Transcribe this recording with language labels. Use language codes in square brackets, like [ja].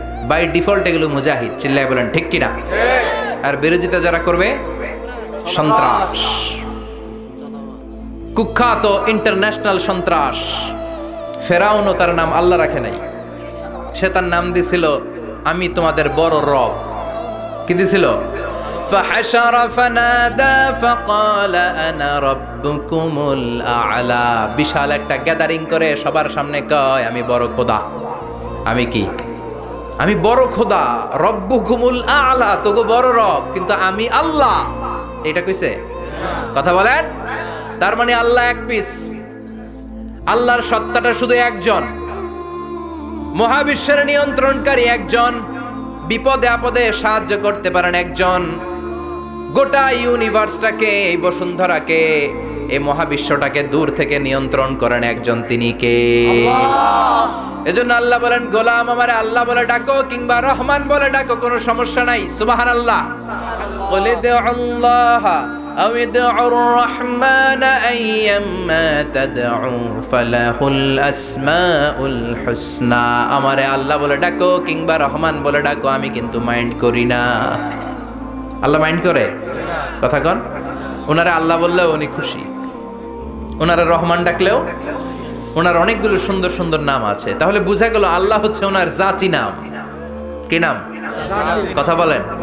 [bn] By default এগুলো মুজাহিদ। চিল্লায় বলেন ঠিক কিনা? আর বিরোধিতা যারা করবে সন্ত্রাস, কুখ্যাত ইন্টারন্যাশনাল সন্ত্রাস। ফেরাউনও তার নাম আল্লাহ রাখে নাই, সে তার নাম দিছিল আমি তোমাদের বড় রব। কি দিছিল? [ar] فحشر فنادى فقال انا ربكم الاعلى। [bn] বিশাল একটা গ্যাদারিং করে সবার সামনে কয় আমি বড় খোদা। আমি কি? আমি বড় খোদা, রব্বুকুমুল আ'লা, তোগো বড় রব, কিন্তু আমি আল্লাহ। এটা কইছে? কথা বলেন। তার মানে আল্লাহ এক পিস। আল্লাহর সত্তাটা শুধু একজন, মহাবিশ্বের নিয়ন্ত্রণকারী একজন, বিপদে আপদে সাহায্য করতে পারেন একজন, গোটা ইউনিভার্সটাকে, এই বসুন্ধরাকে, এই মহাবিশ্বটাকে দূর থেকে নিয়ন্ত্রণ করেন একজন, তিনি কে? এজন্য আল্লাহ বলেন গোলাম আমারে আল্লাহ বলে ডাকো কিংবা রহমান বলে ডাকো, কোনো সমস্যা নাই। সুবহানাল্লাহ। [ar] قل ادعوا الله أو ادعوا الرحمن أيما تدعوا فله الأسماء الحسنى। [bn] আমারে আল্লাহ বলে ডাকো কিংবা রহমান বলে ডাকো, আমি কিন্তু মাইন্ড করি না। আল্লাহ মাইন্ড করে? কথা কন। ওনারে আল্লাহ বললেও উনি খুশি, ওনারে রহমান ডাকলেও। ওনার অনেকগুলো সুন্দর সুন্দর নাম আছে, তাহলে বোঝা গেল আল্লাহ হচ্ছে ওনার জাতি নাম। কি নাম? কথা বলেন।